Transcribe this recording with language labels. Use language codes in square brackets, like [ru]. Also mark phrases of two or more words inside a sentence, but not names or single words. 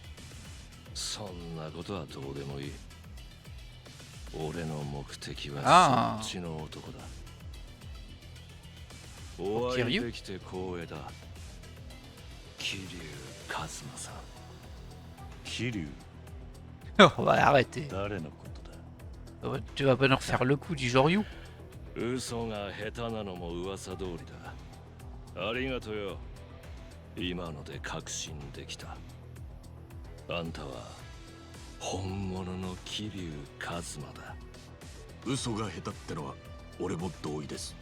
[ja] そんなことはどうでもいい。俺の目的はそっちの男だ。お会いできて光栄だ。桐生一馬さん。桐生 [fr] On va arrêter. [ja] 誰のことだ。 [fr] Tu vas pas nous refaire le coup du Joryu. [ja] 嘘が下手なのも噂通りだ。ありがとよ。今ので確信できた。あんたは本物の桐生一馬だ。嘘が下手ってのは俺も同意です。